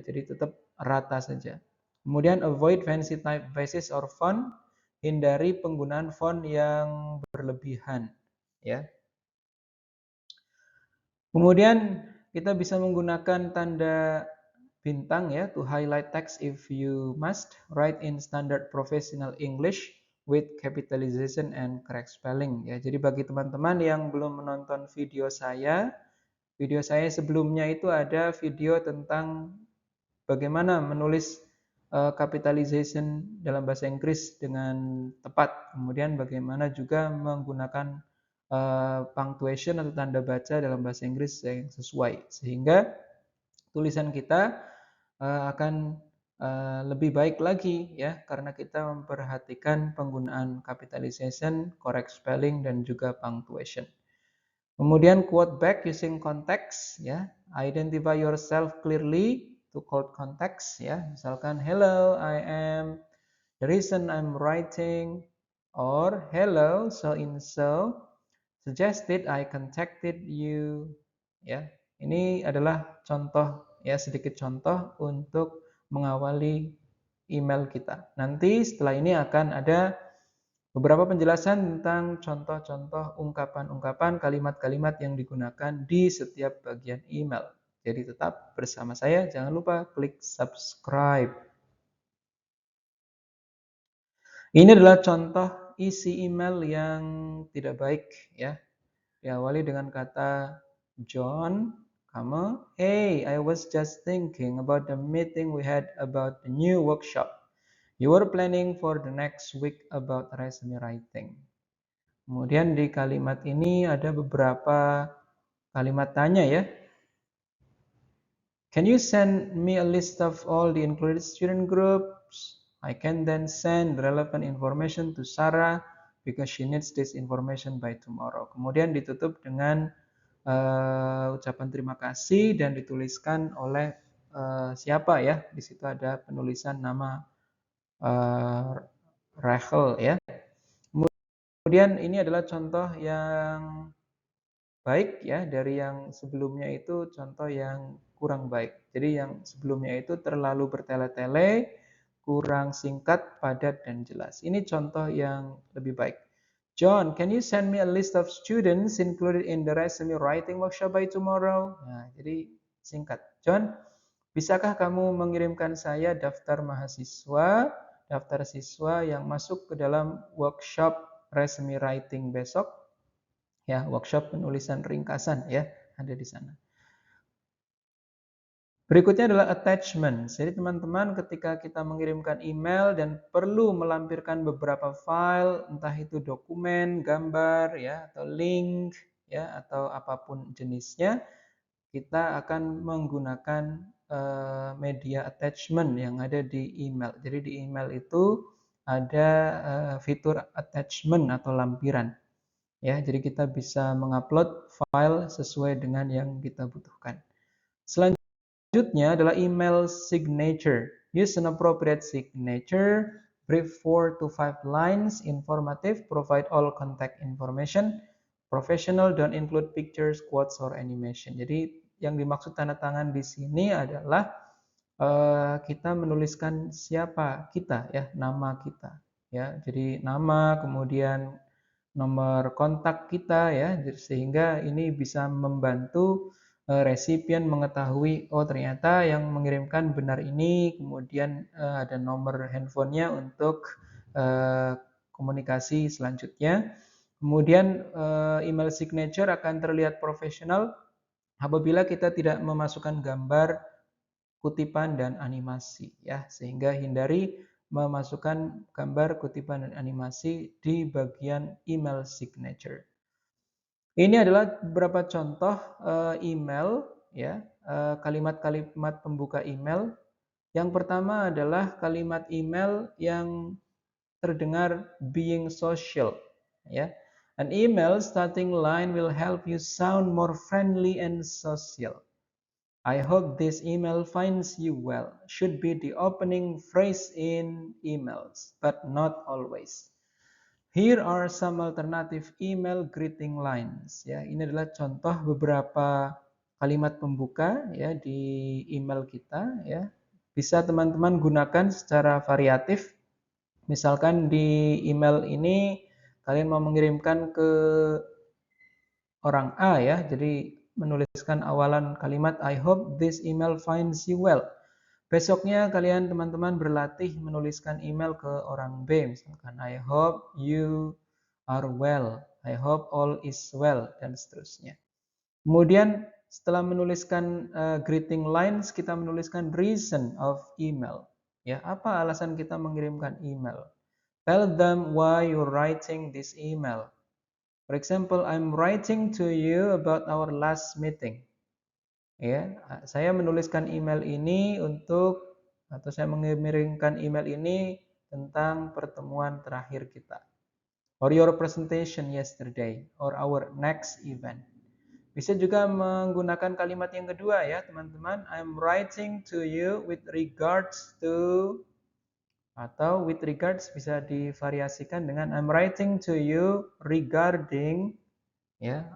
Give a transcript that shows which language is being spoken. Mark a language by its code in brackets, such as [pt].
[id] Jadi tetap rata saja. Kemudian [en] avoid fancy typefaces or font, [id] hindari penggunaan font yang berlebihan, ya. Kemudian kita bisa menggunakan tanda bintang ya, [en] to highlight text if you must. Write in standard professional English with capitalization and correct spelling ya. [id] Jadi bagi teman-teman yang belum menonton video saya sebelumnya itu ada video tentang bagaimana menulis capitalization dalam bahasa Inggris dengan tepat. Kemudian bagaimana juga menggunakan punctuation atau tanda baca dalam bahasa Inggris yang sesuai. Sehingga tulisan kita akan lebih baik lagi ya, karena kita memperhatikan penggunaan capitalization, correct spelling, dan juga punctuation. Kemudian [en] quote back using context ya. Identify yourself clearly to quote context ya. [id] Misalkan [en] hello, I am the reason I'm writing, or hello so and so suggested I contacted you ya. [id] Ini adalah contoh ya, sedikit contoh untuk mengawali email kita. Nanti setelah ini akan ada beberapa penjelasan tentang contoh-contoh ungkapan-ungkapan, kalimat-kalimat yang digunakan di setiap bagian email. Jadi tetap bersama saya, jangan lupa klik subscribe. Ini adalah contoh isi email yang tidak baik ya. Diawali dengan kata [en] John, hey, I was just thinking about the meeting we had about the new workshop you were planning for the next week about resume writing. [id] Kemudian di kalimat ini ada beberapa kalimat tanya ya. [en] Can you send me a list of all the included student groups? I can then send relevant information to Sarah because she needs this information by tomorrow. [id] Kemudian ditutup dengan ucapan terima kasih dan dituliskan oleh siapa ya. Di situ ada penulisan nama Rachel ya. Kemudian ini adalah contoh yang baik ya, dari yang sebelumnya itu contoh yang kurang baik. Jadi yang sebelumnya itu terlalu bertele-tele, kurang singkat, padat, dan jelas. Ini contoh yang lebih baik. [en] John, can you send me a list of students included in the resume writing workshop by tomorrow? [id] Nah, jadi singkat. John, bisakah kamu mengirimkan saya daftar mahasiswa, daftar siswa yang masuk ke dalam workshop resume writing besok? Ya, workshop penulisan ringkasan ya, ada di sana. Berikutnya adalah attachment. Jadi teman-teman ketika kita mengirimkan email dan perlu melampirkan beberapa file, entah itu dokumen, gambar ya, atau link ya, atau apapun jenisnya, kita akan menggunakan media attachment yang ada di email. Jadi di email itu ada fitur attachment atau lampiran. Ya, jadi kita bisa mengupload file sesuai dengan yang kita butuhkan. Selanjutnya adalah email signature. [en] Use an appropriate signature, brief 4 to 5 lines, informative, provide all contact information, professional, don't include pictures, quotes, or animation. [id] Jadi yang dimaksud tanda tangan di sini adalah kita menuliskan siapa kita ya, nama kita ya. Jadi nama, kemudian nomor kontak kita ya, sehingga ini bisa membantu resipien mengetahui oh ternyata yang mengirimkan benar ini, kemudian ada nomor handphonenya untuk komunikasi selanjutnya. Kemudian email signature akan terlihat profesional apabila kita tidak memasukkan gambar, kutipan, dan animasi ya, sehingga hindari memasukkan gambar, kutipan, dan animasi di bagian email signature. Ini adalah beberapa contoh email ya, kalimat-kalimat pembuka email. Yang pertama adalah kalimat email yang terdengar [en] being social [id] ya. [en] An email starting line will help you sound more friendly and social. I hope this email finds you well. Should be the opening phrase in emails, but not always. Here are some alternative email greeting lines. [id] Ya, ini adalah contoh beberapa kalimat pembuka ya di email kita ya. Bisa teman-teman gunakan secara variatif. Misalkan di email ini kalian mau mengirimkan ke orang A ya. Jadi menuliskan awalan kalimat [en] I hope this email finds you well. [id] Besoknya kalian teman-teman berlatih menuliskan email ke orang B, misalkan [en] I hope you are well, I hope all is well, [id] dan seterusnya. Kemudian setelah menuliskan [en] greeting lines, [id] kita menuliskan [en] reason of email. [id] Ya, apa alasan kita mengirimkan email? [en] Tell them why you're writing this email. For example, I'm writing to you about our last meeting. [id] Ya, saya menuliskan email ini atau saya mengirimkan email ini tentang pertemuan terakhir kita. [en] Or your presentation yesterday, or our next event. [id] Bisa juga menggunakan kalimat yang kedua ya, teman-teman. [en] I'm writing to you with regards to, [id] atau [en] with regards [id] bisa divariasikan dengan [en] I'm writing to you regarding, ya.